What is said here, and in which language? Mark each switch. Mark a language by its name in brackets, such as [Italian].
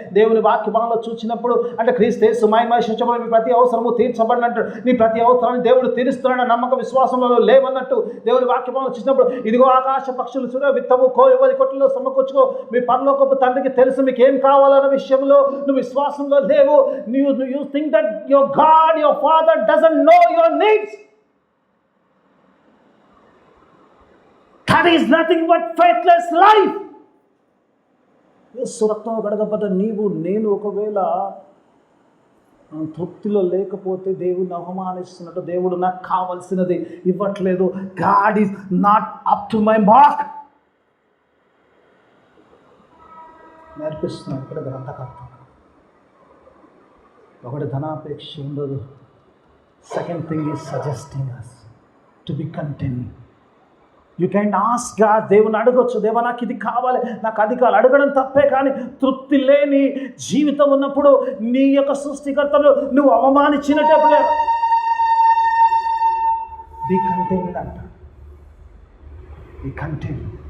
[Telugu] దేవుని వాక్యభావంలో చూసినప్పుడు అంటే క్రీస్తు యేసు మహిమపరచబడి మీ ప్రతి అవసరము తీర్చబడినట్టు నీ ప్రతి అవసరాన్ని దేవుడు తీరుస్తున్నాడు నమ్మక విశ్వాసంలో లేవన్నట్టు దేవుని వాక్యభావంలో చూసినప్పుడు ఇదిగో ఆకాశ పక్షులు చూడ విత్తము కోరి కొట్టులో సమకూర్చుకో మీ పరలోకపు తండ్రికి తెలుసు మీకు ఏం కావాలన్న విషయంలో నువ్వు విశ్వాసంలో లేవు. [English] You think that your god your Father doesn't know your needs. That is nothing but faithless life. [Telugu] యేసు రక్తంలో కడగబడ్డ నీవు నేను ఒకవేళ తృప్తిలో లేకపోతే దేవుడిని అవమానిస్తున్నట్టు. దేవుడు నాకు కావాల్సినది ఇవ్వట్లేదు. [English] God is not up to my mark. [Telugu] నేర్పిస్తున్నాడు ఇక్కడ గ్రంథకర్త. ఒకటి ధనాపేక్ష ఉండదు. [English] Second thing is suggesting us to be content. You can't ask God, [Telugu] దేవుని అడగొచ్చు, దేవా నాకు ఇది కావాలి, నాకు అది కావాలి, అడగడం తప్పే. కానీ తృప్తి లేని జీవితం ఉన్నప్పుడు నీ యొక్క సృష్టికర్తను నువ్వు అవమానించినట్టే. [English] be content [Telugu] అంట. [English] Be content.